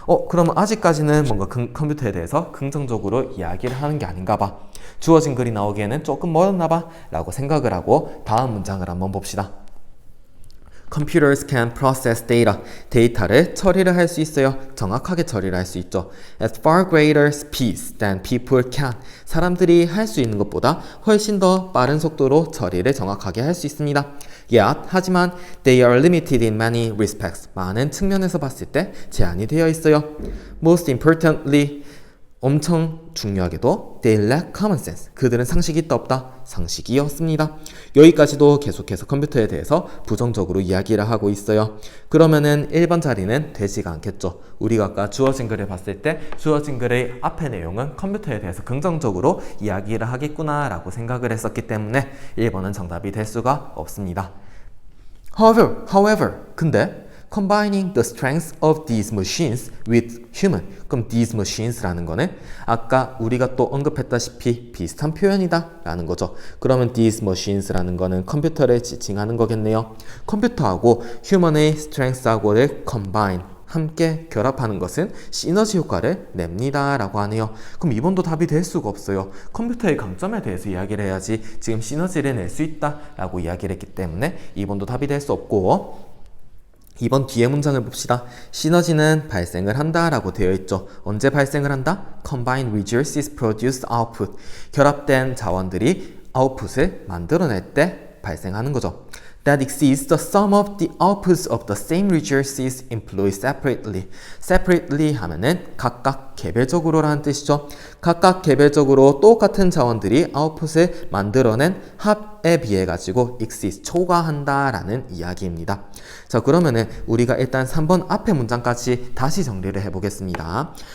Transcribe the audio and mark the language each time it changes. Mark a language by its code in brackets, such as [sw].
[ko] 그러면 아직까지는 뭔가 컴퓨터에 대해서 긍정적으로 이야기를 하는 게 아닌가 봐. 주어진 글이 나오기에는 조금 멀었나 봐 라고 생각을 하고 다음 문장을 한번 봅시다. [en] Computers can process data. [ko] 데이터를 처리를 할 수 있어요. 정확하게 처리를 할 수 있죠. [en] At far greater speeds than people can. [ko] 사람들이 할 수 있는 것보다 훨씬 더 빠른 속도로 처리를 정확하게 할 수 있습니다. [en] Yet, [ko] 하지만 [en] they are limited in many respects. [ko] 많은 측면에서 봤을 때 제한이 되어 있어요. [en] Most importantly, [ko] 엄청 중요하게도 [en] they lack common sense. [ko] 그들은 상식이 있다 없다? 상식이 없습니다. 여기까지도 계속해서 컴퓨터에 대해서 부정적으로 이야기를 하고 있어요. 그러면은 1번 자리는 되지가 않겠죠. 우리가 아까 주어진 글을 봤을 때 주어진 글의 앞의 내용은 컴퓨터에 대해서 긍정적으로 이야기를 하겠구나 라고 생각을 했었기 때문에 1번은 정답이 될 수가 없습니다. However, 근데 [en] combining the strengths of these machines with human. [ko] 그럼 [en] these machines [ko] 라는 거는 아까 우리가 또 언급했다시피 비슷한 표현이다 라는 거죠. 그러면 [en] these machines [ko] 라는 거는 컴퓨터를 지칭하는 거겠네요. 컴퓨터하고 human의 strengths하고를 combine 함께 결합하는 것은 시너지 효과를 냅니다 라고 하네요. 그럼 2번도 답이 될 수가 없어요. 컴퓨터의 강점에 대해서 이야기를 해야지 지금 시너지를 낼 수 있다 라고 이야기를 했기 때문에 2번도 답이 될 수 없고 2번 뒤에 문장을 봅시다. 시너지는 발생을 한다 라고 되어 있죠. 언제 발생을 한다? [en] Combined resources produce output. [ko] 결합된 자원들이 아웃풋을 만들어낼 때 발생하는 거죠. [en] That exceeds the sum of the outputs of the same resources employed separately. [ko] Separately 하면은 각각 개별적으로라는 뜻이죠. 각각 개별적으로 똑같은 자원들이 아웃풋을 만들어낸 합에 비해 가지고 exceeds 초과한다라는 이야기입니다. 자, 그러면은 우리가 일단 3번 앞에 문장까지 다시 정리를 해보겠습니다.